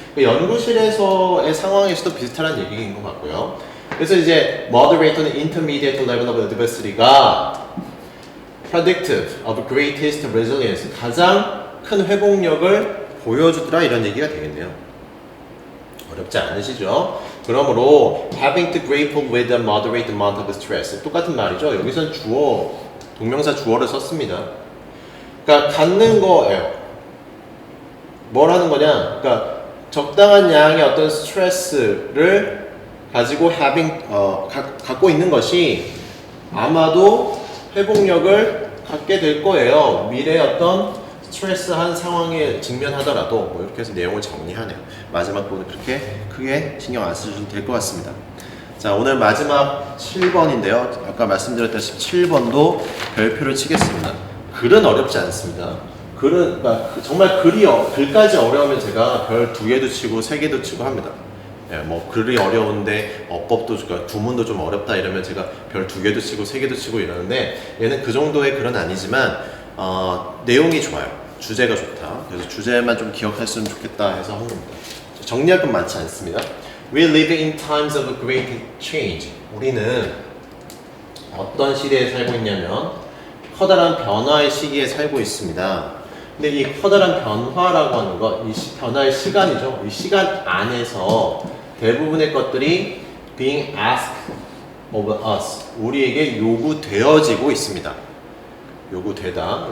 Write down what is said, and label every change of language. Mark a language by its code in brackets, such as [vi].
[ko] 연구실에서의 상황에서도 비슷한 얘기인 것 같고요. 그래서 이제 moderate 또는 intermediate level of adversity가 [en] predictive of greatest resilience, [ko] 가장 큰 회복력을 보여주더라, 이런 얘기가 되겠네요. 어렵지 않으시죠? [en] 그러므로 having to grapple with a moderate amount of stress, [ko] 똑같은 말이죠. 여기서는 주어, 동명사 주어를 썼습니다. 그러니까 갖는 거예요. 뭘 하는 거냐? 그러니까 적당한 양의 어떤 스트레스를 가지고 갖고 있는 것이 아마도 회복력을 갖게 될 거예요. 미래의 어떤 스트레스한 상황에 직면하더라도. 뭐 이렇게 해서 내용을 정리하네요. 마지막 부분 그렇게 크게 신경 안 쓰셔도 될 것 같습니다. 자, 오늘 마지막 7번인데요. 아까 말씀드렸다시피 7번도 별표를 치겠습니다. 글은 어렵지 않습니다. 글은 정말 글까지 어려우면 제가 별 2개도 치고 3개도 치고 합니다. 예, 뭐 글이 어려운데 어법도 그러니까 구문도 좀 어렵다 이러면 제가 별 2개도 치고 3개도 치고 이러는데, 얘는 그 정도의 글은 아니지만 내용이 좋아요. 주제가 좋다. 그래서 주제만 좀 기억했으면 좋겠다 해서 한 겁니다. 정리할 건 많지 않습니다. [en] We live in times of great change. [ko] 우리는 어떤 시대에 살고 있냐면 커다란 변화의 시기에 살고 있습니다. 근데 이 커다란 변화라고 하는 거, 이 변화의 시간이죠. 이 시간 안에서 대부분의 것들이 [en] being asked of us, [ko] 우리에게 요구되어지고 있습니다. 요구되다.